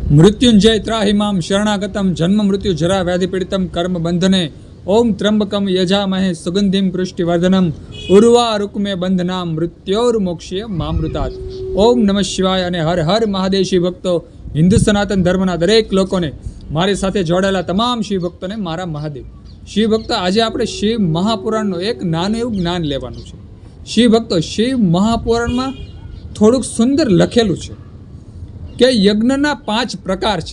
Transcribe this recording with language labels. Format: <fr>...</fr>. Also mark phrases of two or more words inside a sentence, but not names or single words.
<sa>मृत्युंजय त्राहिमां शरणागतं जन्म मृत्यु जरा व्याधि पीड़ितं कर्म बंधने ओम त्र्यंबकम यजामहे सुगंधिम पुष्टिवर्धनम उर्वारुकमे बंधनाम मृत्योर्मोक्ष्य मामृतात्। ओम नमः शिवाय</sa> <gu>અને હર હર મહાદેવ શિવ ભક્તો, હિન્દુ સનાતન ધર્મના દરેક લોકોને, મારી સાથે જોડાયેલા તમામ શિવ ભક્તોને મારા મહાદેવ. શિવ ભક્તો, આજે આપણે શિવ મહાપુરાણનું એક નાનું એવું જ્ઞાન લેવાનું છે. શિવ ભક્તો, શિવ મહાપુરાણમાં થોડુંક સુંદર લખેલું છે કે યજ્ઞના 5 પ્રકાર છે.</gu>